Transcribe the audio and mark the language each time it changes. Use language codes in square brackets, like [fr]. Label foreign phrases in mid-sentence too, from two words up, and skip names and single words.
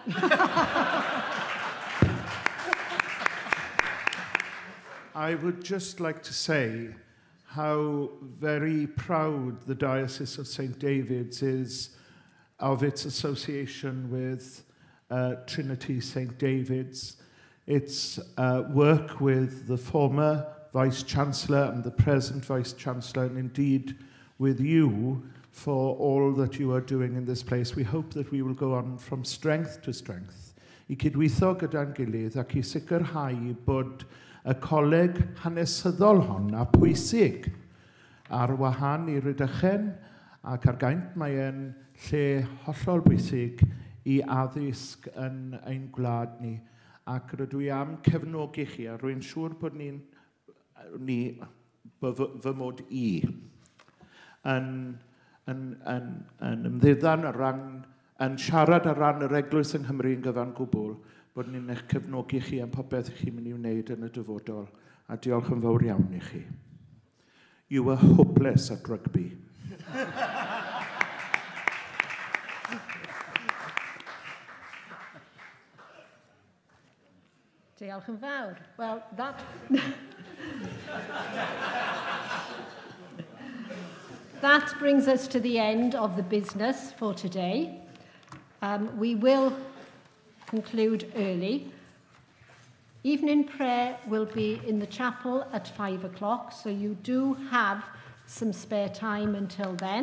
[en] I would just like to say how very proud the Diocese of St David's is of its association with Trinity St David's. Its work with the former Vice-Chancellor and the present Vice-Chancellor, and indeed with you for all that you are doing in this place. We hope that we will go on from strength to strength, [cy] i cydweithio gyda'n gilydd ac i sicrhau bod y coleg hanesyddol hon a pwysig ar wahân i Rhydychen ac ar gaint mae e'n lle hollol bwysig i addysg yn ein gwlad ni. Ac rydw i am cefnogi chi a rwy'n siŵr bod fy mod i yn ymddiddan yn siarad ar ran yr Eglwys yng Nghymru yn gyfan gwbl, bod ni'n eich cefnogi chi am popeth chi'n mynd i wneud yn y dyfodol. A diolch yn fawr iawn i chi. [en] You were hopeless at rugby. [cy] Diolch yn fawr. [en] Well, that brings us to the end of the business for today. We will conclude early. Evening prayer will be in the chapel at 5 o'clock, so you do have some spare time until then.